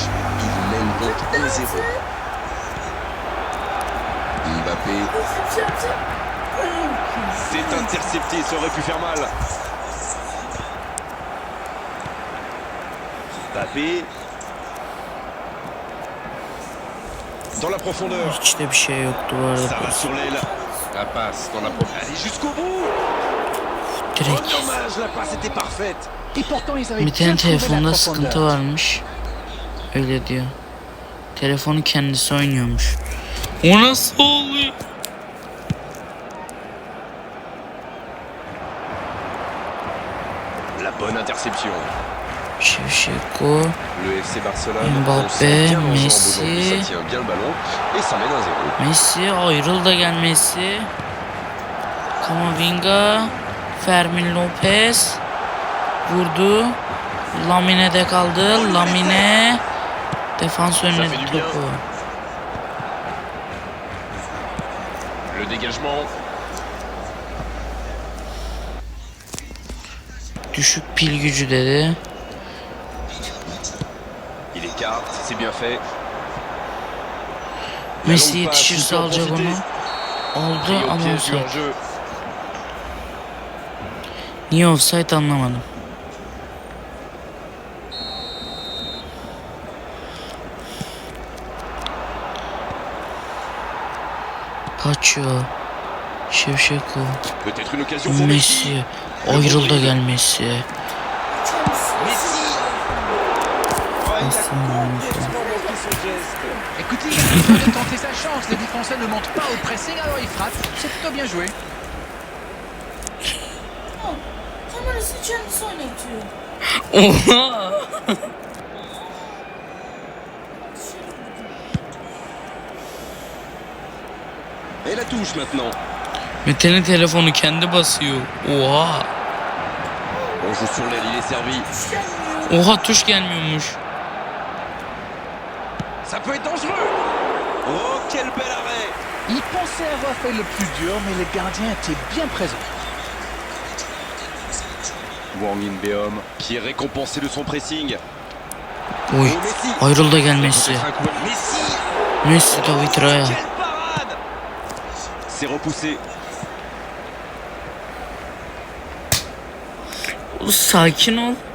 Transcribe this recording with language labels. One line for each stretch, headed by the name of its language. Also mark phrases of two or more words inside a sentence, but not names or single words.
French: Il mène donc 1-0. Mbappé. C'est intercepté, ça aurait pu faire mal. Mbappé. Dans la profondeur.
Turkish: Hiç de bir şey yoktu bu arada.
French: Ça va sur l'aile. La passe dans la profondeur. Allez jusqu'au bout. Oh,
Turkish: Direkt.
French: dommage, la passe était parfaite. Et pourtant ils avaient
Turkish: Mete'nin
French: bien trouvé la
Turkish: telefonda sıkıntı
French: profondeur.
Turkish: varmış. Öyle diyor. Telefonu kendisi oynuyormuş. O nasıl oluyor?
French: La bonne interception. Şevşeko, Le FC Barcelone. Mbappé, on sent bien l'enjambe Messi. aujourd'hui, ça tient bien le ballon et ça mène 1-0.
Turkish: Messi ayrıl da gel Messi. Camavinga, Fermin Lopez vurdu. Lamine'de kaldı. Lamine defans önüne topu.
French: Le dégagement.
Turkish: Düşük pil gücü dedi.
French: Il écarte, c'est bien fait.
Turkish: Messi yetişirse alacak onu. Aldı ama offside. Niye offside anlamadım. Pacho, Şevşeko,
French: Peut-être une occasion pour
Turkish: Messi. Ayrıl da gel Messi. Messi.
French: Écoutez, il a besoin de tenter sa chance. Le défenseur ne monte pas au pressing, alors il frappe. C'est plutôt bien joué.
Turkish: Kamerası kendisi oynatıyor. Oha!
French: Et la touche maintenant.
Turkish: Mete'nin telefonu kendi basıyor. Oha!
French: On joue sur l'aile, il est servi.
Turkish: Oha, tuş gelmiyormuş.
French: Ça peut être dangereux. Oh, quel bel arrêt. Il pensait avoir fait le plus dur, mais le gardien était bien présent. Wang In-beom qui est récompensé de son pressing.
Turkish: Oy, ayrıl da gel Messi. Messi. Messi David Raya.
French: Quelle parade. C'est repoussé.
Turkish: Sakin ol.